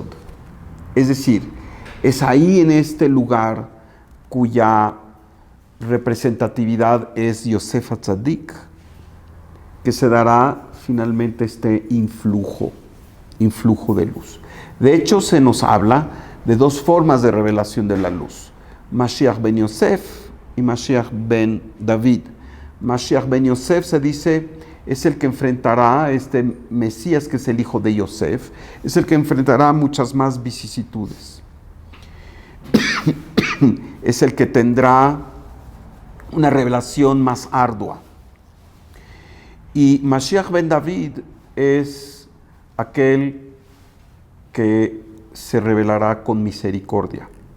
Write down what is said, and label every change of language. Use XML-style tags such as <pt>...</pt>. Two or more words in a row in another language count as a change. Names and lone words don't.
<es>Es decir, es ahí en este lugar cuya representatividad es Yosef HaTzadik, que se dará finalmente este influjo de luz. De hecho, se nos habla de dos formas de revelación de la luz: Mashiach ben Yosef y Mashiach ben David. Mashiach ben Yosef se dice es el que enfrentará a este Mesías, que es el hijo de Yosef, es el que enfrentará muchas más vicisitudes. Es el que tendrá una revelación más ardua. Y Mashiach ben David es aquel que se revelará con misericordia.</es>